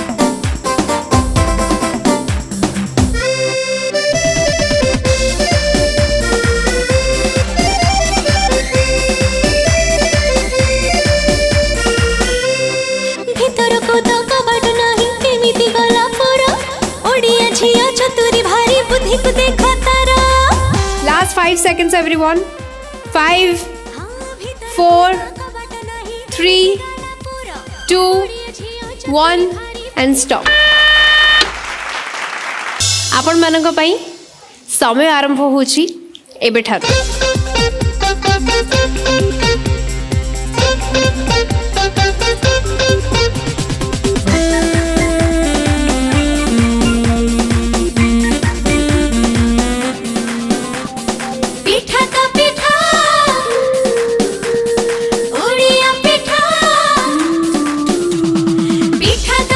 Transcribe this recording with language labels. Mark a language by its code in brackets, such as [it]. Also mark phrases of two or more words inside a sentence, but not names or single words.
[or] ଭିତରକୁ ତ କବାଟ ନାହିଁ କେମିତି ଗଲା ପର ଓଡ଼ିଆ ଝିଅ ଚତୁରୀ ଭାରି ବୁଦ୍ଧିକୁ ଦେଖ ତାର [en] Last 5 seconds everyone. 5, 4, 3, 2, 1 and stop. [or] ଆପଣମାନଙ୍କ ପାଇଁ ସମୟ ଆରମ୍ଭ ହେଉଛି ଏବେଠାରୁ। ପିଠା ତ ପିଠା ଓଡ଼ିଆ ପିଠା ପିଠା ତ